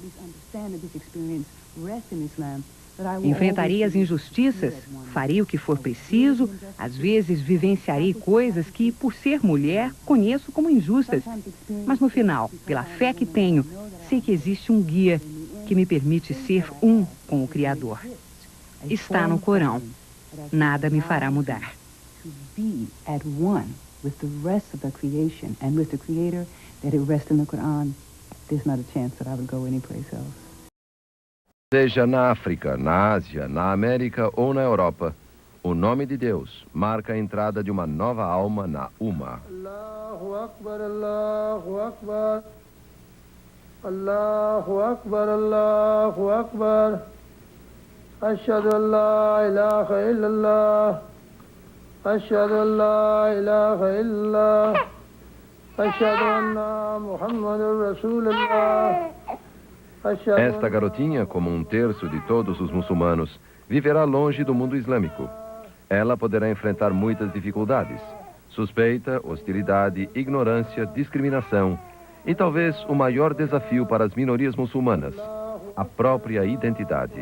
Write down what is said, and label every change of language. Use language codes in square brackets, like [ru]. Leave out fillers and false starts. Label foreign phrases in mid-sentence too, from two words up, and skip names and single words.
[pt] Enfrentarei as injustiças, farei o que for preciso, às vezes vivenciarei coisas que, por ser mulher, conheço como injustas. Mas no final, pela fé que tenho, sei que existe um guia que me permite ser um com o Criador. Está no Corão. Nada me fará mudar. [en] To be at one with the rest of the creation and with the Creator, that it rests in the Quran, there's not a chance that I would go anyplace else. [pt] Seja na África, na Ásia, na América ou na Europa, o nome de Deus marca a entrada de uma nova alma na Ummah. [ar] الله أكبر، الله أكبر، الله أكبر، الله أكبر، أشهد أن لا إله إلا الله، أشهد أن لا إله إلا الله، أشهد أن محمدا رسول الله. [pt] Esta garotinha, como um terço de todos os muçulmanos, viverá longe do mundo islâmico. Ela poderá enfrentar muitas dificuldades: suspeita, hostilidade, ignorância, discriminação e talvez o maior desafio para as minorias muçulmanas, a própria identidade.